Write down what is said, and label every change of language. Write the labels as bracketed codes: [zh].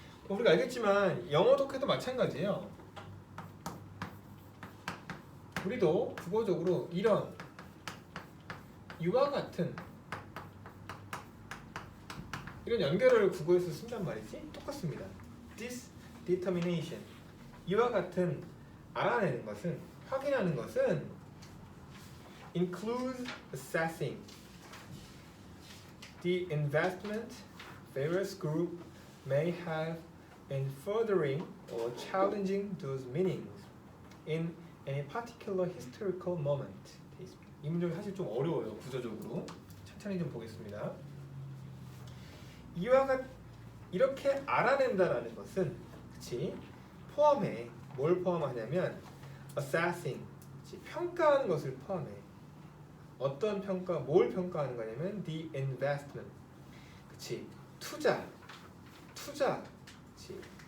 [ko] 우리가 알겠지만 영어 독해도 마찬가지예요. 우리도 국어적으로 이런 이와 같은 이런 연결을 국어에서 쓴단 말이지. 똑같습니다. [en] This determination [ko] 이와 같은 알아내는 것은 확인하는 것은 [en] includes assessing the investment various group may have in furthering or challenging those meanings in any particular historical moment. [ko] 이 문제는 사실 좀 어려워요. 구조적으로 천천히 좀 보겠습니다. 이와 같 이렇게 알아낸다라는 것은 그치 포함해 뭘 포함하냐면 assessing 그치? 평가하는 것을 포함해. 어떤 평가 뭘 평가하는 거냐면 [en] the investment [ko] 그치 투자 그치?